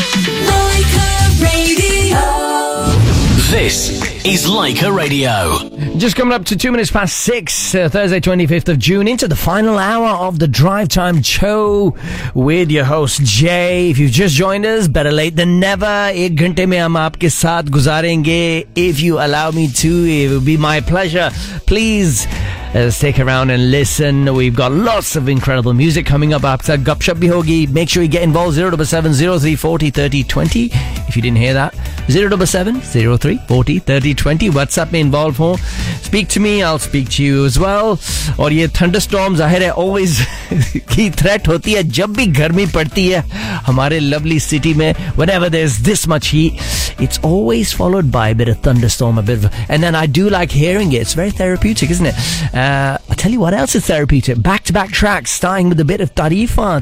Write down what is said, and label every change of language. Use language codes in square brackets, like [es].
[en] Leica Radio. This is Leica Radio. Just coming up to 2 minutes past six, Thursday 25th of June, into the final hour of the Drive Time Show with your host Jay. If you've just joined us, better late than never. [hi] एक घंटे में हम आपके साथ गुज़ारेंगे. [en] If you allow me to, it will be my pleasure. Please, stick around and listen. We've got lots of incredible music coming up. [hi] आपके साथ गपशप भी होगी. [en] Make sure you get involved. 0770340 3020. If you didn't hear that, 0770340 3020. [hi] WhatsApp में involved हो. [en] Speak to me, I'll speak to you as well. [hi] और ये thunderstorms ज़ाहिर है always की threat होती है जब भी गर्मी पड़ती है हमारे lovely city में. [en] Whenever there's this much heat, it's always followed by a bit of thunderstorm, a bit of, and then I do like hearing it. It's very therapeutic, isn't it? I tell you what else is therapeutic. Back to back tracks, starting with a bit of tarifa.